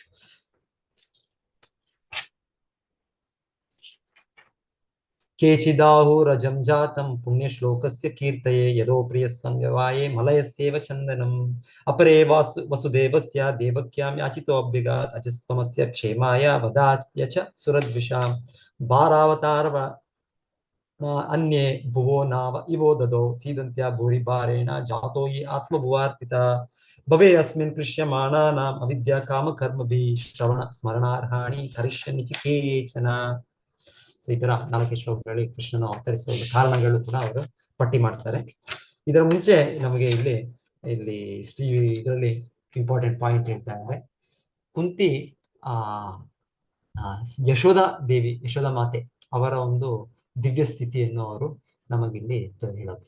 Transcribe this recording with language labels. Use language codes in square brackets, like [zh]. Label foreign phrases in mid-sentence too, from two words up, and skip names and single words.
[sa] ಕೇಚಿದಾಹುರಜಂ ಜಾತಂ ಪುಣ್ಯ ಶ್ಲೋಕಸ್ಯ ಕೀರ್ತಯೇ ಯದೋ ಪ್ರಿಯ ಸಂವ್ಯವಾಯೇ ಮಲಯಸ್ಯೇವ ಚಂದನಂ ಅಪರೇ ವಸುದೇವಸ್ಯ ದೇವಕ್ಯಾಂ ಯಾಚಿತೋ ಅಭ್ಯಗಾತ್ ಅಜಸ್ವಮಸ್ಯ ಕ್ಷೇಮಾಯ ವದಾಯ ಚ ಸುರದ್ವಿಷಾಂ ಭಾರಾವತಾರವ ಅನ್ಯೇ ಭುವೋ ನಾವ ಇವೋ ದದೋ ಸೀದಂತ್ಯ ಭೂರಿ ಭಾರೇಣ ಜಾತೋ ಯೇ ಆತ್ಮಭುವಾರ್ಪಿತ ಭವೇ ಅಸ್ಮಿನ್ ಕೃಷ್ಯಮಾಣಾನಾಂ ಅವಿದ್ಯಾ ಕಾಮ ಕರ್ಮಭಿ ಶ್ರವಣ ಸ್ಮರಣಾರ್ಹಾಣಿ ಕರಿಷ್ಯನ್ನಿ ಚ ಕೇಚನ. [kn] ಸೊ ಈ ತರ 4 ಶ್ಲೋಕಗಳಲ್ಲಿ ಕೃಷ್ಣನ ಅವತರಿಸುವ ಕಾರಣಗಳು ಕೂಡ ಅವರು ಪಟ್ಟಿ ಮಾಡ್ತಾರೆ. ಇದರ ಮುಂಚೆ ನಮಗೆ ಇಲ್ಲಿ ಇದರಲ್ಲಿ [en] important point [kn] ಹೇಳ್ತಾ ಇದ್ದಾರೆ. ಕುಂತಿ ಯಶೋಧ ಮಾತೆ ಅವರ ಒಂದು ದಿವ್ಯ ಸ್ಥಿತಿಯನ್ನು ಅವರು ನಮಗಿಲ್ಲಿ ಹೇಳೋದು.